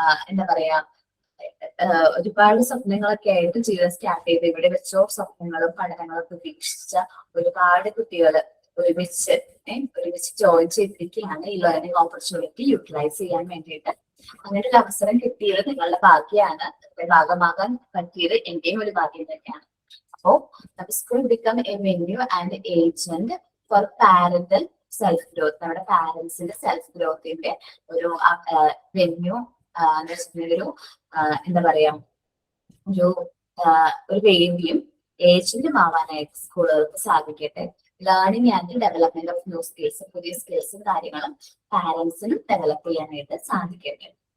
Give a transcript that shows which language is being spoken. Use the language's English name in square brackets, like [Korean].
[Malayalam] എന്താ പറയാ ഒരുപാട് സ്വപ്നങ്ങളൊക്കെ ആയിട്ട് ജീവിതം സ്റ്റാർട്ട് ചെയ്ത് ഇവിടെ വെച്ചോ സ്വപ്നങ്ങളും പഠനങ്ങളൊക്കെ വീക്ഷിച്ച ഒരുപാട് കുട്ടികൾ ഒരുമിച്ച് ജോയിൻ ചെയ്തിരിക്കുകയാണ് ഈ ലേണിംഗ് ഓപ്പർച്യൂണിറ്റി യൂട്ടിലൈസ് ചെയ്യാൻ വേണ്ടിയിട്ട്. അങ്ങനെ ഒരു അവസരം കിട്ടിയത് നിങ്ങളുടെ ഭാഗ്യമാണ്, ഭാഗമാകാൻ പറ്റിയത് എന്റെയും ഒരു ഭാഗ്യം തന്നെയാണ്. [English] So, the school become a venue and agent for parental self growth. [Malayalam] നമ്മുടെ പാരന്റ്സിന്റെ സെൽഫ് ഗ്രോത്തിന്റെ ഒരു വെന്യൂ ഒരു എന്താ പറയാ ഒരു വേദിയും ഏജന്റും ആവാനായിട്ട് സ്കൂളുകൾക്ക് സാധിക്കട്ടെ. [English] learning and development of new skills, [Malayalam] പുതിയ സ്കിൽസും കാര്യങ്ങളും പാരന്റ്സിനും ഡെവലപ്പ് ചെയ്യാനായിട്ട് സാധിക്കട്ടെ.